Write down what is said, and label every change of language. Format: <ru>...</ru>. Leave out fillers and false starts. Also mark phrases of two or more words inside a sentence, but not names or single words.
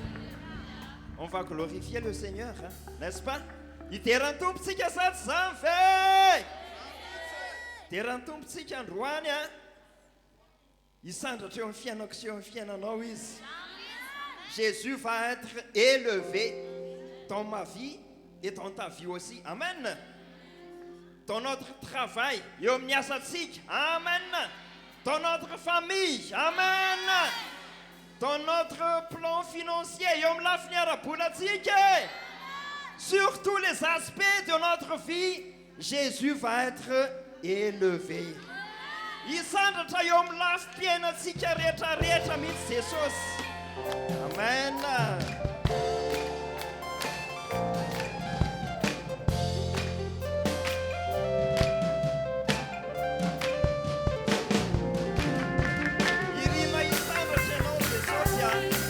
<fr>On va glorifier le Seigneur, hein, n'est-ce pas?</fr> <mg>Iterany tompontsika sady zany ve? Iterany tompontsika androany a. Hisandratra eo amin'ny fiainako sy eo amin'ny fiainanao izy.</mg> <fr>Jésus va être élevé dans ma vie et dans ta vie aussi. Amen. Dans notre travail,</fr> <mg>eo amin'ny asantsika. Amen.</mg> <fr>Dans notre famille. Amen. Dans notre plan financier.</fr> <mg>Eo amin'ny lafiny ara-bolantsika.</mg> <fr>Sur tous les aspects de notre vie, Jésus va être élevé.</fr> <mg>Hisandratra eo amin'ny lafim-piainantsika rehetrarehetra mihitsy Jesosy. Amen. Irima hisandratra ianao Jesosy a.</mg>